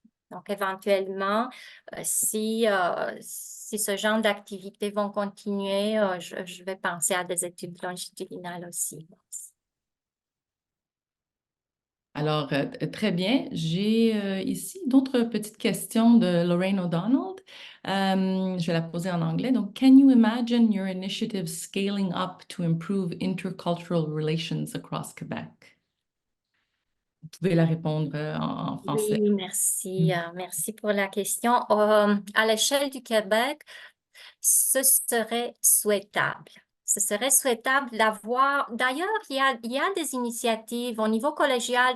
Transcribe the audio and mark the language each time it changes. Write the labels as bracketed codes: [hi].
[fr] Donc, éventuellement, si ce genre d'activités vont continuer, je vais penser à des études longitudinales aussi. Alors, très bien. J'ai ici d'autres petites questions de Lorraine O'Donnell. Je vais la poser en anglais. [en] Donc, can you imagine your initiative scaling up to improve intercultural relations across Quebec? [fr] Vous pouvez la répondre en français. Oui, merci. Merci pour la question. À l'échelle du Québec, ce serait souhaitable. Ce serait souhaitable d'avoir. D'ailleurs, il y a des initiatives au niveau collégial.